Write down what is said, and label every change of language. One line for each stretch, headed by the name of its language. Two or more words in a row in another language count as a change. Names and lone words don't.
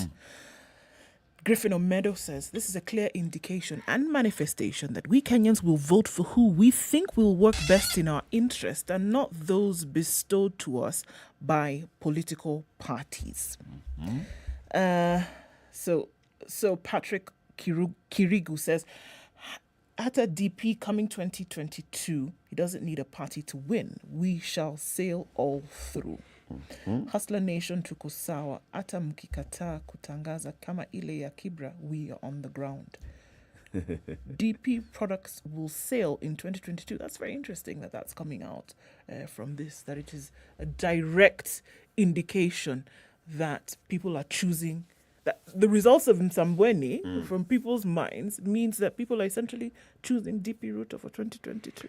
English: Griffin Omedo says, this is a clear indication and manifestation that we Kenyans will vote for who we think will work best in our interest and not those bestowed to us by political parties. So Patrick Kirigu says, at a DP coming 2022, he doesn't need a party to win. We shall sail all through.
Swahili: Hustler Nation tukusawa, ata mkikataa kutangaza kama ile ya Kibra,
English: we are on the ground. DP products will sail in 2022. That's very interesting that that's coming out from this, that it is a direct indication that people are choosing, that the results of Msambweni from people's minds means that people are essentially choosing DP Ruto for 2022.